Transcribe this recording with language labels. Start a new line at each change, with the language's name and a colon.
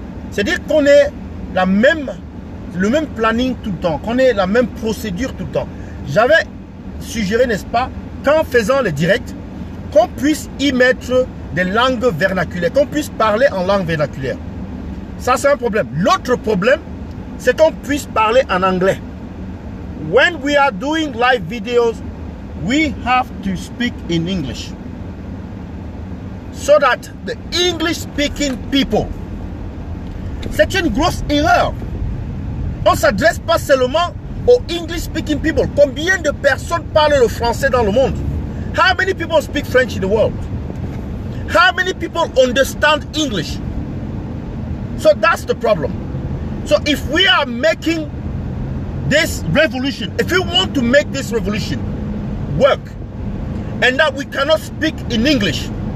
French: C'est-à-dire qu'on ait le même planning tout le temps, qu'on ait la même procédure tout le temps. J'avais suggéré, n'est-ce pas, qu'en faisant les directs, qu'on puisse y mettre des langues vernaculaires, qu'on puisse parler en langue vernaculaire. Ça, c'est un problème. L'autre problème, c'est qu'on puisse parler en anglais.
English: When we are doing live videos, we have to speak in English. So that the English-speaking people,
French: c'est une grosse erreur. On ne s'adresse pas seulement aux English-speaking people. Combien de personnes parlent le français dans le monde?
English: How many people speak French in the world? How many people understand English? So that's the problem. So if we are making this revolution, if we want to make this revolution work, and that we cannot speak in English,